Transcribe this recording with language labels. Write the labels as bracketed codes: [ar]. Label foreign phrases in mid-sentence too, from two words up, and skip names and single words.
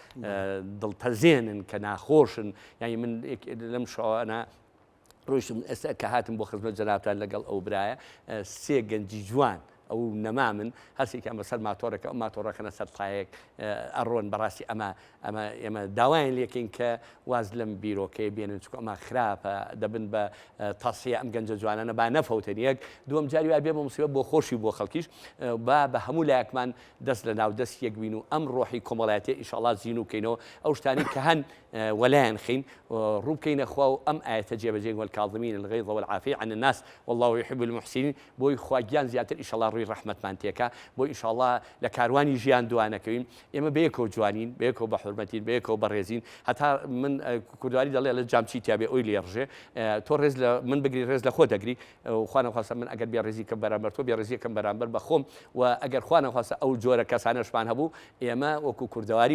[ckb] دڵپەزێنن کە ناخۆشن یانی من لەم شەوانە ڕۆیشتم ئێستا کە هاتم بۆ خزمەت جەنابتان لەگەڵ ئەو برایە سێ گەنجی جوان ئەو نەما من هەرسێکیان بەسەر ماتۆرەکە ئەو ماتۆڕەکەنە سەر تایەک ئەڕۆن بەڕاستی ئێمە داوایان لێکەین کە واز لەم بیرۆکەی بێنن چکە ئەمە خراپە دەبن بە تاسیە ئەم گەنجە جوانانە با نەفەوتن یەک دووەم جاری وا بێ بە موسیبەت بۆ خۆشی بۆ خەڵکیش با بە هەموو لایەکمان دەست لە ناو دەست یەک بین و ئەم ڕۆحی کۆمەڵایەتی ئینشاءڵڵا زین و بکەینەوە ئەو شتانی کە هەن وەلایەن خین ڕوو بکەینە خوا و ئەم ئاەتە جێبەجێ [ar] والکاظمین الغیظ والعافی عن الناس والله يحب المحسنين [ckb] بۆی خواگیان زیاتر ئینشاءڵڵا ڕووی ڕەحمەتمان تێکا بۆ ئینشاءڵڵا لە کاروانی ژیان دوانەکەوین ئێمە بەیەکەوە جوانین بەیەکەوە بە حورمەتین بەیەکەوە بەڕێزین هەتا من کوردواری دەڵێ لە جامچی تیاابێ ئەوی لێڕژێ تۆ ڕێز لە من بگری ڕێز لە خۆ دەگری خوانەخواستە من ئەگەر بێ ڕێزیکەم بەرامبەر تۆ بێ ڕێزیەکەم بەرامبەر بە خۆم و ئەگەر خوانەخواستە ئەو جۆرە کەسانەشمان هەبوو ئێمە وەکو کوردەواری